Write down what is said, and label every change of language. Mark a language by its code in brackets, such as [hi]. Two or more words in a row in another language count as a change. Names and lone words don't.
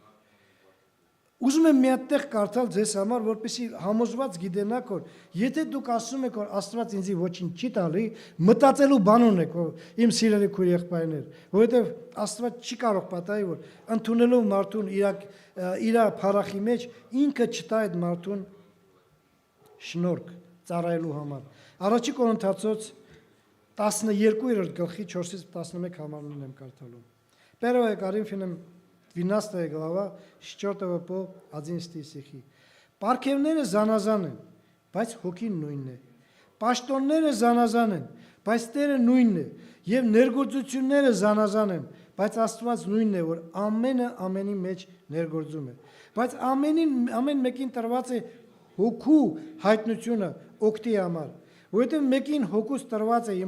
[hy] Ուզում եմ մի հատ տեղ կարդալ ձեզ համար, որպեսզի համոզված գիտենաք, որ եթե դուք ասում եք, որ Աստված ինձի ոչինչ չի տալի, մտածելու բան ունեք, իմ սիրելի քույր-եղբայրներ, որովհետև Աստված չի կարող պատահի, որ ընդունելով մարդուն իր փառախի մեջ ինքը չտա այդ մարդուն շնորհք ծառայելու համար։ Առաջի Կորինթացոց 12 գլխի 4-ից 11 համարներն եմ կարդալու։ [ru] Первое Коринфянам 12 глава, 4 по 11 стихи. [hy] Պարգևները զանազան են, բայց հոգին նույնն է։ Պաշտոնները զանազան են, բայց Տերը նույնն է, եւ ներգործությունները զանազան են, բայց Աստված նույնն է, որ ամենը ամենի մեջ ներգործում է։ Բայց ամեն մեկին տրված է հոգու հայտնությունը օգտի համար, որովհետեւ մեկին հոգուց տրված է